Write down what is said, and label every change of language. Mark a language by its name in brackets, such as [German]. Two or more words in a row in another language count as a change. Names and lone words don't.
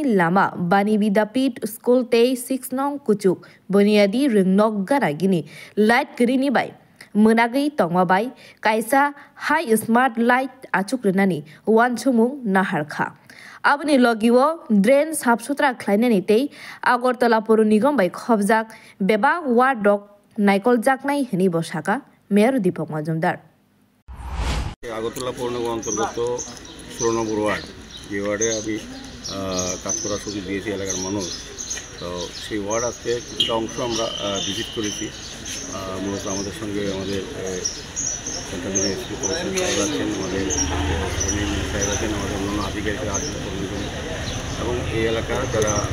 [Kok Borok] lama Bani Vidapit School tei 6 nong kuchuk Buniadi ringnok garagini light grini bai Menagi tongwabai kaisa [English] high smart light [Kok Borok] achukrenani wan chumung naharkha Abani logiwo drain sabsutra khlainani tei Agartala Puro Nigam bai khobjak beba ward dok naikol jaknai hini bosaka Mayor Dipong Majumdar [Bangla] আগরতলা পৌর নিগম অন্তর্গত 16 নম্বর ওয়ার্ড যে ওয়ার্ডে আমি কাজ করার সুযোগ দিয়েছি এলাকার মানুষ তো সেই ওয়ার্ড আজকে কিছুটা অংশ আমরা ভিজিট করেছি মূলত আমাদের সঙ্গে আমাদের [English] central ministry commission [Bangla] সাহেব আছেন আমাদের সাহেব আছেন আমাদের অন্যান্য আধিকারিকরা আছেন এবং এই এলাকার যারা